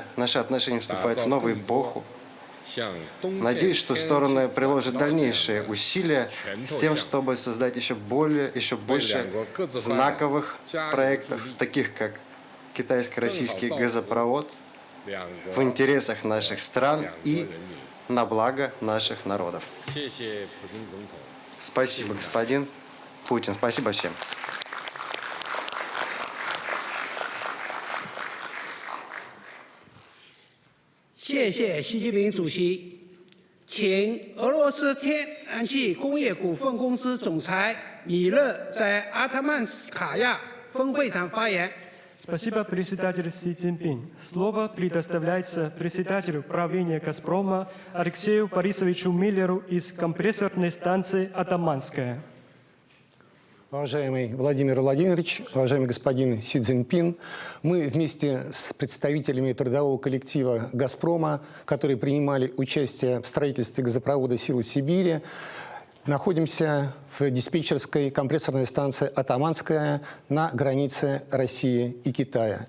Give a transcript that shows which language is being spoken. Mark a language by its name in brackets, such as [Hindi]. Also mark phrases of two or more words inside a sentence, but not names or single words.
[Russian] Наши отношения вступают в новую эпоху. Надеюсь, что стороны приложат дальнейшие усилия с тем, чтобы создать еще больше знаковых проектов, таких как китайско-российский газопровод, в интересах наших стран и на благо наших народов. Спасибо, господин Путин. Спасибо всем. [Chinese] 谢谢习近平主席，请俄罗斯天然气工业股份公司总裁米勒在阿特曼斯卡亚分会场发言。 [Russian] Спасибо, председатель Си Цзиньпин. Слово предоставляется председателю правления «Газпрома» Алексею Борисовичу Миллеру из компрессорной станции «Атаманская». Уважаемый Владимир Владимирович, уважаемый господин Си Цзиньпин, мы вместе с представителями трудового коллектива «Газпрома», которые принимали участие в строительстве газопровода «Силы Сибири», находимся в диспетчерской компрессорной станции «Атаманская» на границе России и Китая.